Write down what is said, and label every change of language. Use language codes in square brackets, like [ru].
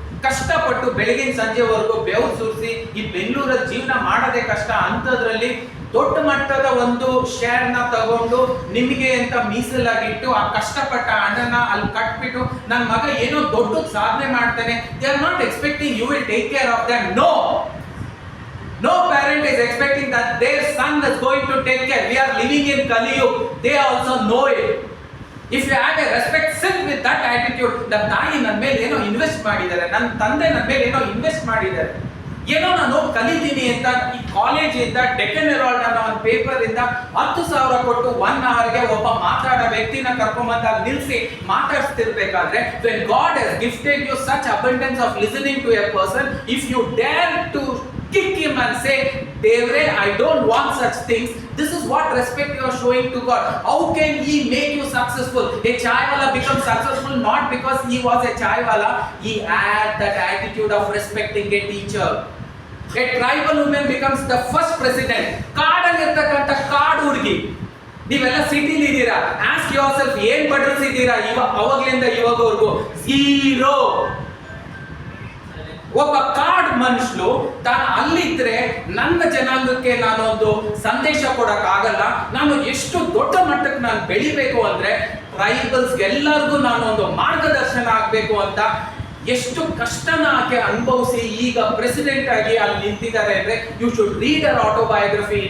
[kn] ಕಷ್ಟಪಟ್ಟು ಬೆಳಗಿನ ಸಂಜೆವರೆಗೂ ಬೆವರು ಸುರಿಸಿ ಈ ಬೆಂಗಳೂರಲ್ಲಿ ಜೀವನ ಮಾಡೋದೇ ಕಷ್ಟ. ಅಂಥದ್ರಲ್ಲಿ ದೊಡ್ಡ ಮಟ್ಟದ ಒಂದು ಶೇರ್ ನ ತಗೊಂಡು ನಿಮಗೆ ಅಂತ ಮೀಸಲಾಗಿಟ್ಟು ಆ ಕಷ್ಟಪಟ್ಟ ಹಣನ ಅಲ್ಲಿ ಕಟ್ಬಿಟ್ಟು ನನ್ನ ಮಗ ಏನೋ ದೊಡ್ಡ ಸಾಧನೆ ಮಾಡ್ತಾನೆ, [en] They are not expecting you will take care of them. No parent is expecting that their son is going to take care. We are living in Kali Yuga. They also know it. If you have a respect, sit with that attitude. [kn] ನನ್ನ ತಾಯಿ ನನ್ನ ಮೇಲೆ ಏನೋ invest ಮಾಡಿದ್ದಾರೆ, ನನ್ನ ತಂದೆ ನನ್ನ ಮೇಲೆ ಏನೋ ಇನ್ವೆಸ್ಟ್ ಮಾಡಿದ್ದಾರೆ, ಏನೋ ನಾನು ಕಲಿತೀನಿ ಅಂತ ಈ ಕಾಲೇಜಿಂದ ಡೆಕ್ಕನ್ ಹೆರಾಲ್ಡ್ ಅನ್ನೋ ಒಂದು ಪೇಪರ್ ಇಂದ 10,000 ಕೊಟ್ಟು 1 ಅವರ್ಗೆ ಒಬ್ಬ ಮಾತಾಡೋ ವ್ಯಕ್ತಿನ ಕರ್ಕೊಂಬಂದ ನಿಲ್ಸಿ ಮಾತಾಡ್ತಿರ್ಬೇಕಾದ್ರೆ, [en] when God has gifted you such abundance of listening to a person, if you dare to kick him and say, Devre, I don't want such things, this is what respect you are showing to God. How can he make you successful? A chaiwala becomes successful not because he was a chaiwala, he had that attitude of respecting a teacher. A tribal woman becomes the first president. [kn] ಕಾಡಲ್ಲಿರ್ತಕ್ಕಂಥ ಕಾಡು ಹುಡುಗಿ, ನೀವೆಲ್ಲ ಸಿಟಿಲಿ ಇದ್ದೀರಾ, [en] ask yourself [kn] ಏನ್ ಪಡ್ರಿಸಿದ್ದೀರಾ ಅವಾಗ್ಲಿಂದ ಇವಾಗವರೆಗೂ? Zero. ಒಬ್ಬ ಕಾಡ್ ಮನುಷ್ಯನು ತಾನು ಅಲ್ಲಿದ್ರೆ ನನ್ನ ಜನಾಂಗಕ್ಕೆ ನಾನೊಂದು ಸಂದೇಶ ಕೊಡಕ್ ಆಗಲ್ಲ, ನಾನು ಎಷ್ಟು ದೊಡ್ಡ ಮಟ್ಟಕ್ಕೆ ನಾನು ಬೆಳಿಬೇಕು ಅಂದ್ರೆ ಟ್ರೈಬಲ್ಸ್ ಎಲ್ಲರಿಗೂ ನಾನು ಒಂದು ಮಾರ್ಗದರ್ಶನ ಆಗ್ಬೇಕು ಅಂತ ಎಷ್ಟು ಕಷ್ಟನ ಆಕೆ ಅನುಭವಿಸಿ ಈಗ ಪ್ರೆಸಿಡೆಂಟ್ ಆಗಿ ಅಲ್ಲಿ ನಿಂತಿದ್ದಾರೆ ಅಂದ್ರೆ, [en] You should read ಅವರ್ autobiography.